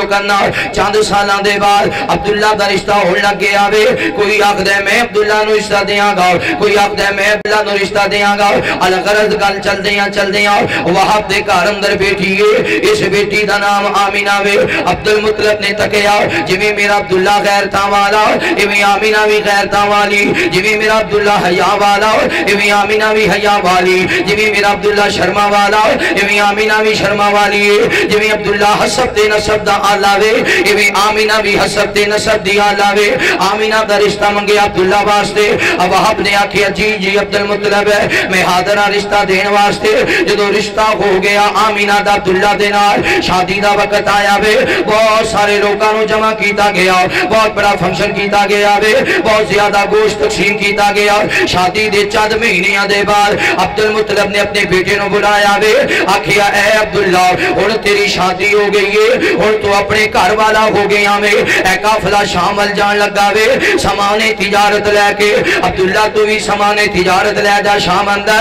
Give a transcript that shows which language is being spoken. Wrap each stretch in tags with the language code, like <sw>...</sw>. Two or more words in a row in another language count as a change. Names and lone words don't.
<pa>کرنا چاند سالاں دے بعد عبداللہ دا رشتہ ہون لگ گیا وے کوئی آخدے میں عبداللہ نو رشتہ دیاں گا کوئی آخدے میں عبداللہ نو رشتہ دیاں گا الغرض گل چل دیاں وہاب دے گھر اندر بیٹھی ہے اس بیٹی دا نام آمینہ وے عبدالمطلب نے تکیا جویں میرا عبداللہ غیرتاں والا ایویں آمینہ بھی غیرتاں والی جویں میرا عبداللہ حیا والا ایویں آمینہ بھی حیا والی جویں میرا عبداللہ شرما والا ایویں آمینہ بھی شرما والی جویں عبداللہ حسب تے نسب دا آلہ وے ایویں آمینہ بھی حسب تے نسب دی آلہ وے آمینہ دا رشتہ منگے عبداللہ واسطے وہاب نے آکھیا جی عبدالمطلب ہے میں حاضرہ رشتہ دین واسطے جدو رشتہ ہو گیا آمینہ دا عبداللہ دے نال شادی دا وقت آیا وے بہت سارے لوگاں نو جمع کیتا گیا بہت بڑا فنکشن کیتا گیا وے بہت زیادہ گوشت تقسیم کیتا گیا شادی دے چند مہینیاں دے بعد عبدالمطلب نے اپنے بیٹے نو بلایا وے آکھیا اے عبداللہ ہن تیری شادی ہو گئی ہے ہن تو اپنے گھر والا ہو گیا وے اے قافلہ شام ول جان لگا وے سامان تجارت لے کے عبداللہ تو بھی سامان تجارت لے جا شام</pa>